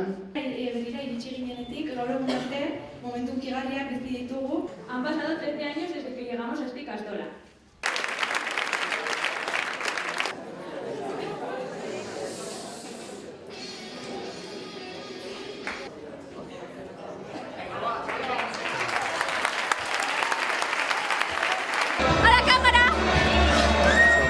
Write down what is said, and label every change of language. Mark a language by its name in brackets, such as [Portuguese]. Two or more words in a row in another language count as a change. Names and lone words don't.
[Basque] Begira iritsi ginenetik, gaur egun arte, momentu unkigarriak bizi ditugu. [Spanish] Han pasado 13 años desde que llegamos a esta ikastola. ¡A la cámara!